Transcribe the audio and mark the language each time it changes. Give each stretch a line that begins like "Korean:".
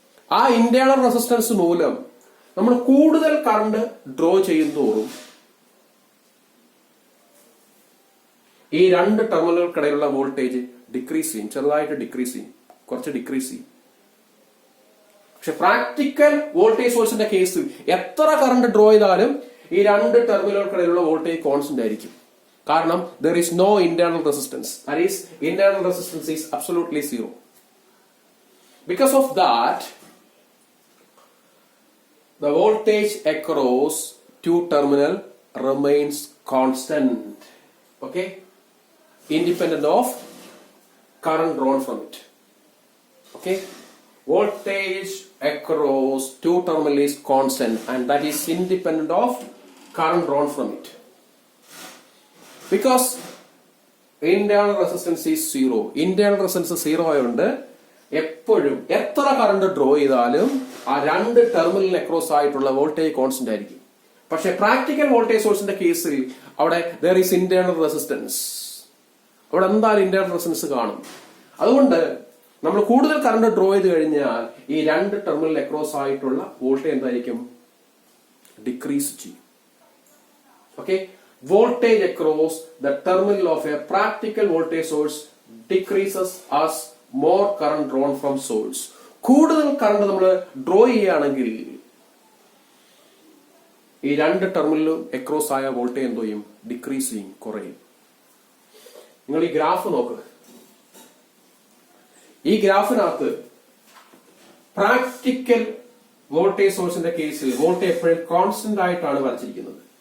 Malayalam: ആ internal resistance മൂലം നമ്മൾ കൂടുതൽ കറണ്ട് ഡ്രോ ചെയ്യുന്തോറും ഈ രണ്ട് ടെർമിനലുകൾക്കിടയിലുള്ള വോൾട്ടേജ് ഡിക്രീസ് ചെയ്യും, ചെറുതായിട്ട് ഡിക്രീസ് ചെയ്യും, കുറച്ച് ഡിക്രീസ് ചെയ്യും. പക്ഷെ പ്രാക്ടിക്കൽ വോൾട്ടേജ് സോഴ്സിന്റെ കേസിൽ എത്ര കറണ്ട് ഡ്രോ ചെയ്താലും ഈ രണ്ട് ടെർമിനലുകൾക്കിടയിലുള്ള വോൾട്ടേജ് കോൺസ്റ്റന്റ് ആയിരിക്കും. കാരണം
English: there is no internal resistance. That is, internal resistance is absolutely zero. Because of that, the voltage across two terminal remains constant. Okay, independent of current drawn from it. Okay, voltage across two terminal is constant, and that is independent of current drawn from it. Because internal resistance is zero. Internal resistance zero
Malayalam: ആയതുകൊണ്ട് എപ്പോഴും എത്ര current draw ചെയ്താലും ആ രണ്ട് ടെർമിനലിന് across ആയിട്ടുള്ള voltage constant ആയിരിക്കും. പക്ഷെ പ്രാക്ടിക്കൽ വോൾട്ടേജ് സോഴ്സിന്റെ കേസിൽ അവിടെ
English: there is internal resistance.
Malayalam: അവിടെ എന്തായാലും ഇന്റേണൽ റെസിസ്റ്റൻസ് കാണും. അതുകൊണ്ട് നമ്മൾ കൂടുതൽ കറണ്ട് ഡ്രോ ചെയ്ത് കഴിഞ്ഞാൽ ഈ രണ്ട് ടെർമിനൽ അക്രോസ് ആയിട്ടുള്ള വോൾട്ടേജ് എന്തായിരിക്കും? ഡിക്രീസ് ചെയ്യും.
English: Okay, voltage across the terminal of a practical voltage source decreases as more current drawn from source.
Malayalam: കൂടുതൽ കറണ്ട് നമ്മൾ ഡ്രോ ചെയ്യുകയാണെങ്കിൽ ഈ രണ്ട് ടെർമിനലും അക്രോസ് ആയ വോൾട്ടേജ് എന്തോ ചെയ്യും? ഡിക്രീസ് ചെയ്യും, കുറയും. നിങ്ങൾ ഈ ഗ്രാഫ് നോക്കുക. ഈ ഗ്രാഫിനകത്ത് പ്രാക്ടിക്കൽ വോൾട്ടേജ് സോഴ്സിന്റെ കേസിൽ വോൾട്ടേജ് എപ്പോഴും കോൺസ്റ്റന്റ് ആയിട്ടാണ് വരച്ചിരിക്കുന്നത്.